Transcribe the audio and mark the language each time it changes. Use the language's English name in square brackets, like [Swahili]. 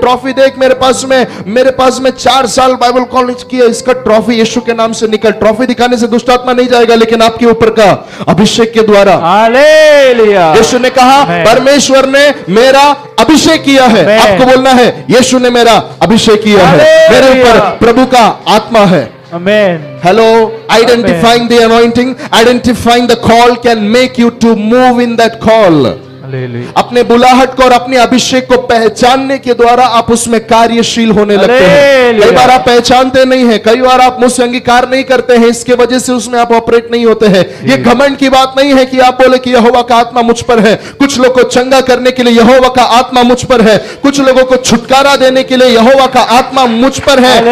[Hindi] Trophy देख, मेरे पास में 4 साल बाइबल कॉलेज की है, इसका ट्रॉफी यीशु के नाम से निकल। ट्रॉफी दिखाने से दुष्ट आत्मा नहीं जाएगा, लेकिन आपके ऊपर का अभिषेक के द्वारा। हालेलुया। यीशु ने कहा परमेश्वर ने मेरा अभिषेक किया है। आपको बोलना है यीशु ने मेरा अभिषेक किया है, मेरे ऊपर प्रभु का आत्मा है। [English] Amen. Hello, identifying the anointing, identifying the call can make you to move in that call. [Hindi] अपने बुलाहट को और अपने अभिषेक को पहचानने के द्वारा आप उसमें कार्यशील होने लगते हैं। कई बार आप पहचानते नहीं हैं, कई बार आप मुझसे अंगीकार नहीं करते हैं, इसके वजह से उसमें आप ऑपरेट नहीं होते हैं। ये घमंड की बात नहीं है कि आप बोले कि यहोवा का आत्मा मुझ पर है। कुछ लोगों को चंगा करने के लिए यहोवा का आत्मा मुझ पर है, कुछ लोगों को छुटकारा देने के लिए यहोवा का आत्मा मुझ पर है।